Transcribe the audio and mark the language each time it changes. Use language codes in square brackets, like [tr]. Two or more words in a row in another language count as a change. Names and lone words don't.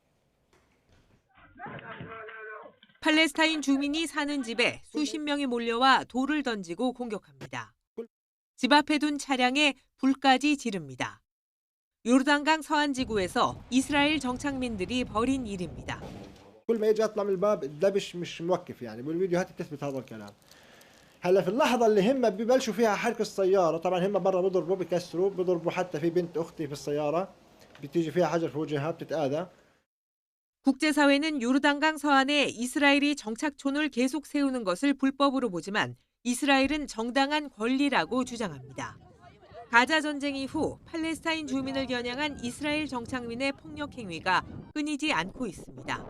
[ko] 팔레스타인 주민이 사는 집에 수십 명이 몰려와 돌을 던지고 공격합니다. 집 앞에 둔 차량에 불까지 지릅니다. 요르단강 서안 지구에서 이스라엘 정착민들이 벌인 일입니다. [ar] كل ما اجى اطلع من الباب الدبش مش موقف يعني بالفيديوهات بتثبت هذا الكلام. هلا في اللحظه اللي هم ببلشوا فيها حرق السياره طبعا هم برا بضربوا بكسروا بضربوا حتى في بنت اختي في السياره بتيجي فيها حجر في وجهها بتتآذى. [ko] 국제사회는 요르단강 서안에 이스라엘이 정착촌을 계속 세우는 것을 불법으로 보지만 이스라엘은 정당한 권리라고 주장합니다. 가자 전쟁 이후 팔레스타인 주민을 겨냥한 이스라엘 정착민의 폭력 행위가 끊이지 않고 있습니다.